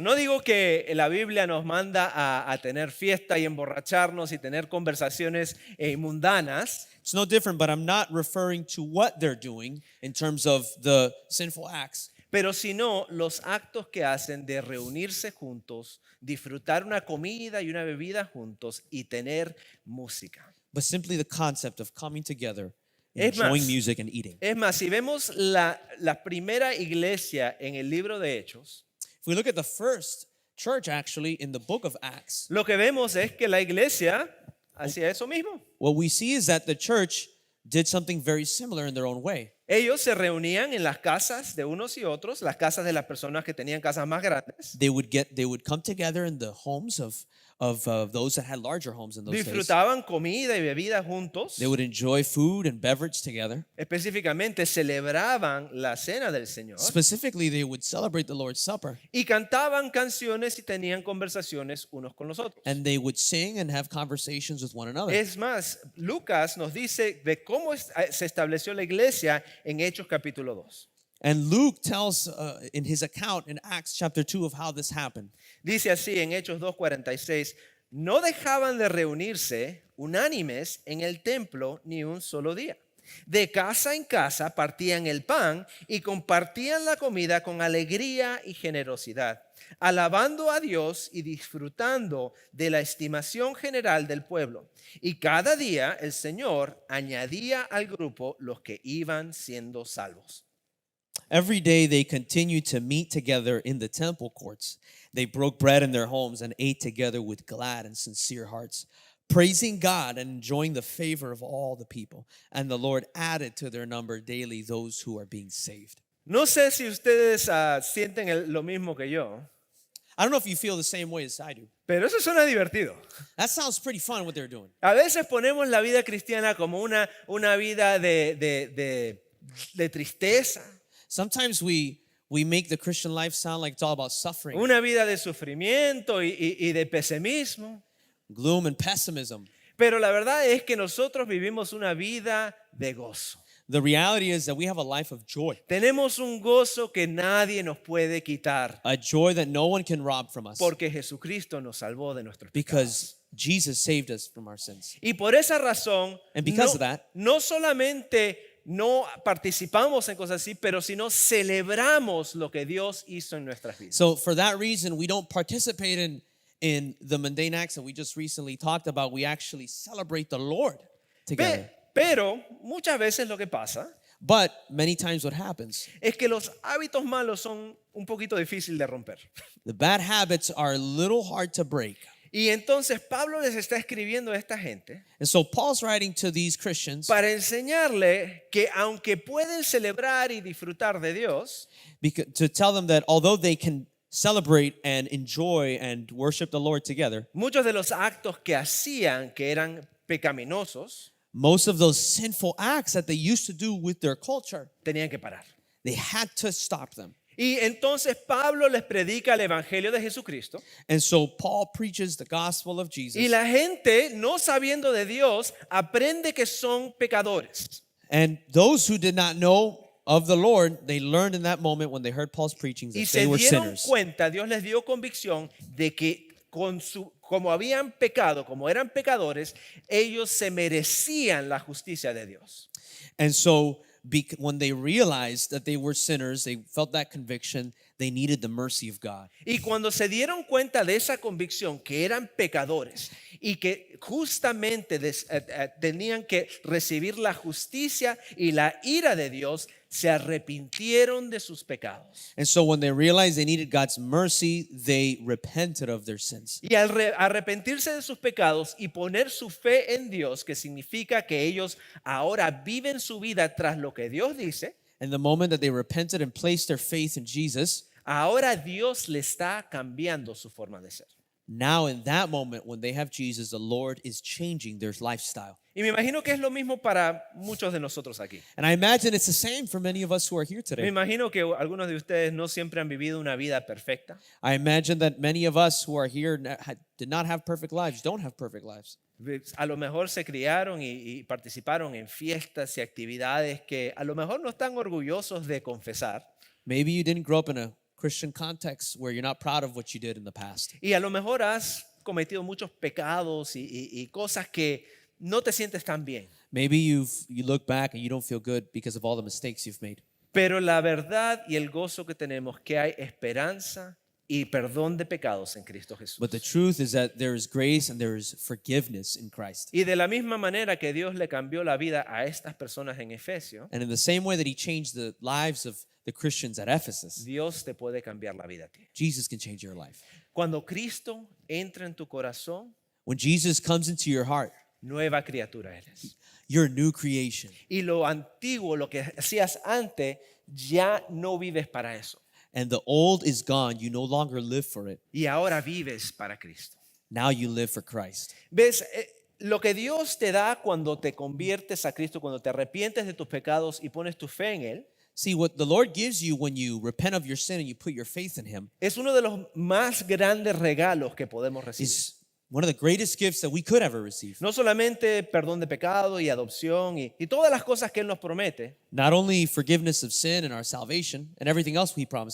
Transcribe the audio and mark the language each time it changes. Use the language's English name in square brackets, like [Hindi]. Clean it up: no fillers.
[Spanish] No digo que la Biblia nos manda a tener fiesta y emborracharnos y tener conversaciones mundanas. [English] It's no different, but I'm not referring to what they're doing in terms of the sinful acts. [Spanish] Pero sino los actos que hacen de reunirse juntos, disfrutar una comida y una bebida juntos y tener música. [English] But simply the concept of coming together, [Spanish] Es [English] enjoying [Spanish] más, [English] music and eating. [Spanish] Es más, si vemos la primera iglesia en el libro de Hechos, [English] If we look at the first church actually in the book of Acts, [Spanish] lo que vemos es que la iglesia hacía eso mismo. [English] what we see is that the church did something very similar in their own way. [Spanish] Ellos se reunían en las casas de unos y otros, las casas de las personas que tenían casas más grandes. [English] They would come together in the homes those that had larger homes in those days. [Spanish] Disfrutaban comida y bebida juntos. [English] They would enjoy food and beverage together. [Spanish] Específicamente celebraban la cena del Señor. [English] Specifically, they would celebrate the Lord's Supper. [Spanish] Y cantaban canciones y tenían conversaciones unos con los otros. [English] And they would sing and have conversations with one another. [Spanish] Es más, Lucas nos dice de cómo se estableció la iglesia en Hechos capítulo 2. [English] And Luke tells in his account in Acts chapter 2 of how this happened. [Spanish] Dice así en Hechos 2:46, no dejaban de reunirse unánimes en el templo ni un solo día. De casa en casa partían el pan y compartían la comida con alegría y generosidad, alabando a Dios y disfrutando de la estimación general del pueblo. Y cada día el Señor añadía al grupo los que iban siendo salvos. [English] Every day they continued to meet together in the temple courts. They broke bread in their homes and ate together with glad and sincere hearts, praising God and enjoying the favor of all the people. And the Lord added to their number daily those who are being saved. [Spanish] No sé si ustedes sienten lo mismo que yo, [English] I don't know if you feel the same way as I do. [Spanish] pero eso suena divertido. [English] That sounds pretty fun what they're doing. [Spanish] A veces ponemos la vida cristiana como una vida de tristeza, [English] Sometimes we make the Christian life sound like it's all about suffering, [Spanish] una vida de sufrimiento y de pesimismo. [English] gloom, and pessimism. [Spanish] Pero la verdad es que nosotros vivimos una vida de gozo. [English] The reality is that we have a life of joy, [Spanish] Tenemos un gozo que nadie nos puede quitar [English] a joy that no one can rob from us [Spanish] porque Jesucristo nos salvó de nuestros pecados. [English] because Jesus saved us from our sins. [Spanish] Y por esa razón, [English] And because of that, [Spanish] no solamente no participamos en cosas así, pero sino celebramos lo que Dios hizo en nuestras vidas. [English] so for that reason, we don't participate in the mundane acts that we just recently talked about. We actually celebrate the Lord together. [Spanish] Pero muchas veces lo que pasa [English] But many times what happens, [Spanish] es que los hábitos malos son un poquito difíciles de romper. [English] the bad habits are a little hard to break. [Spanish] Y entonces Pablo les está escribiendo a esta gente [English] And so Paul's writing to these Christians [Spanish] para enseñarle que aunque pueden celebrar y disfrutar de Dios, [English] to tell them that although they can celebrate and enjoy and worship the Lord together, [Spanish] muchos de los actos que hacían que eran pecaminosos [English] most of those sinful acts that they used to do with their culture, [Spanish] tenían que parar. [English] they had to stop them. [Spanish] Y entonces Pablo les predica el evangelio de Jesucristo [English] And so Paul preaches the gospel of Jesus. [Spanish] y la gente, no sabiendo de Dios, aprende que son pecadores. [English] And those who did not know of the Lord, they learned in that moment when they heard Paul's preaching [Spanish] Y [English] that [Spanish] se [English] they were [Spanish] dieron [English] sinners. [Spanish] cuenta, Dios les dio convicción de que como habían pecado, como eran pecadores, ellos se merecían la justicia de Dios. [English] And so when they realized that they were sinners, they felt that conviction, they needed the mercy of God. [Spanish] Y cuando se dieron cuenta de esa convicción que eran pecadores y que justamente tenían que recibir la justicia y la ira de Dios, se arrepintieron de sus pecados. [English] And so when they realized they needed God's mercy, they repented of their sins. [Spanish] Y al arrepentirse de sus pecados y poner su fe en Dios, que significa que ellos ahora viven su vida tras lo que Dios dice, [English] And the moment that they repented and placed their faith in Jesus, [Spanish] ahora Dios le está cambiando su forma de ser. [English] now in that moment when they have Jesus, the Lord is changing their lifestyle. [Spanish] Y me imagino que es lo mismo para muchos de nosotros aquí. [English] And I imagine it's the same for many of us who are here [Spanish] Me [English] today. [Spanish] imagino que algunos de ustedes no siempre han vivido una vida perfecta. [English] I imagine that many of us who are here did not have perfect lives, don't have perfect lives. [Spanish] A lo mejor se criaron y participaron en fiestas y actividades que a lo mejor no están orgullosos de confesar. [English] Maybe you didn't grow up in a Christian context where you're not proud of what you did in the past. [Spanish] Y a lo mejor has cometido muchos pecados y cosas que no te sientes tan bien. [English] Maybe you look back and you don't feel good because of all the mistakes you've made. [Spanish] Pero la verdad y el gozo que tenemos que hay esperanza y perdón de pecados en Cristo Jesús. [English] But the truth is that there is grace and there is forgiveness in Christ. [Spanish] Y de la misma manera que Dios le cambió la vida a estas personas en Efesio, [English] And in the same way that he changed the lives of the Christians at Ephesus, [Spanish] Dios te puede cambiar la vida a ti. [English] Jesus can change your life. [Spanish] Cuando Cristo entra en tu corazón, [English] When Jesus comes into your heart, [Spanish] nueva criatura eres. [English] you're a new creation. [Spanish] Y lo antiguo, lo que hacías antes, ya no vives para eso. [English] And the old is gone. You no longer live for it. [Spanish] Y ahora vives para Cristo. [English] Now you live for Christ. [Spanish] ¿Ves? Lo que Dios te da cuando te conviertes a Cristo, cuando te arrepientes de tus pecados y pones tu fe en Él, [English] See, what the Lord gives you when you repent of your sin and you put your faith in Him [Spanish] es uno de los más grandes regalos que podemos recibir. [English] is one of the greatest gifts that we could ever receive. [Spanish] No solamente perdón de pecado y adopción y todas las cosas que Él nos promete, [English] Not only forgiveness of sin and our salvation and everything else He promises,